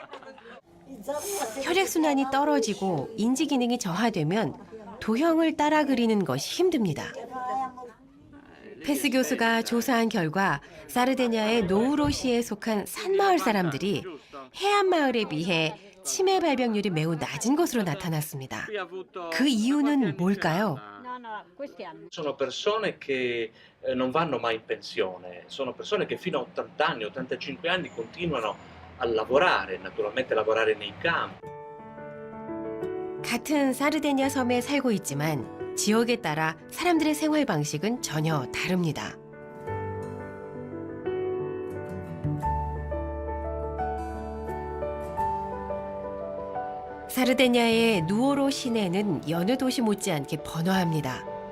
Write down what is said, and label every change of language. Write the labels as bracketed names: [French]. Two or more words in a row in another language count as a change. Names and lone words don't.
[Korean] 혈액순환이 떨어지고 인지 기능이 저하되면 도형을 따라 그리는 것이 힘듭니다. 페스 교수가 조사한 결과 사르데냐의 노우로시에 속한 산마을 사람들이 해안 마을에 비해 치매 발병률이 매우 낮은 것으로 나타났습니다. 그 이유는 뭘까요? [Italian] Sono persone che non vanno mai in pensione, sono persone che fino a 80 anni, 85 anni continuano a lavorare, naturalmente lavorare nei campi. [Korean] 같은 사르데냐 섬에 살고 있지만 지역에 따라 사람들의 생활 방식은 전혀 다릅니다. 사르데냐의 누오로 시내는 여느 도시 못지않게 번화합니다.